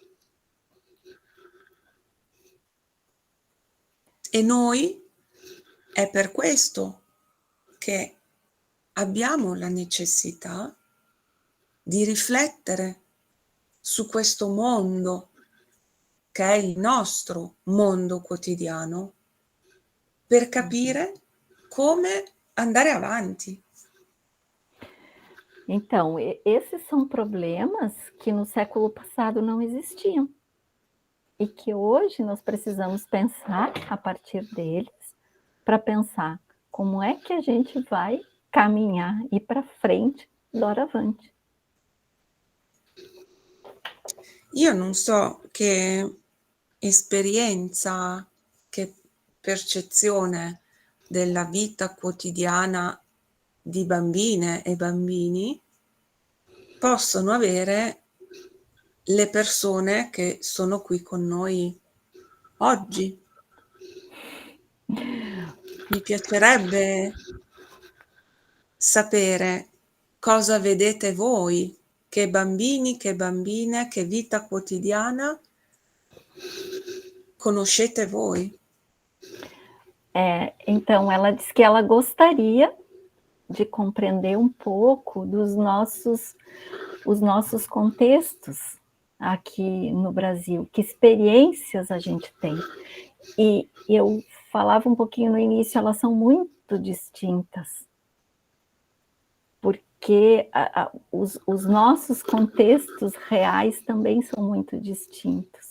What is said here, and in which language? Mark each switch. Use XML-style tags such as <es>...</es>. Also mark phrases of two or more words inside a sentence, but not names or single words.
<it>E noi è per questo che abbiamo la necessità di riflettere su questo mondo che è il nostro mondo quotidiano per capire come andare avanti.</it> <pt>Então, esses são problemas que no século passado não existiam. E que hoje nós precisamos pensar a partir deles, para pensar como é que a gente vai caminhar e para frente, doravante.</pt> <it>Io non so che esperienza, che percezione della vita quotidiana di bambine e bambini possono avere le persone che sono qui con noi oggi. Mi piacerebbe sapere cosa vedete voi, che bambini, che bambine, che vita quotidiana conoscete voi.</it> <pt>Então, ela diz que ela gostaria de compreender um pouco dos os nossos contextos aqui no Brasil, que experiências a gente tem. E eu falava um pouquinho no início, elas são muito distintas, porque os nossos contextos reais também são muito distintos.</pt>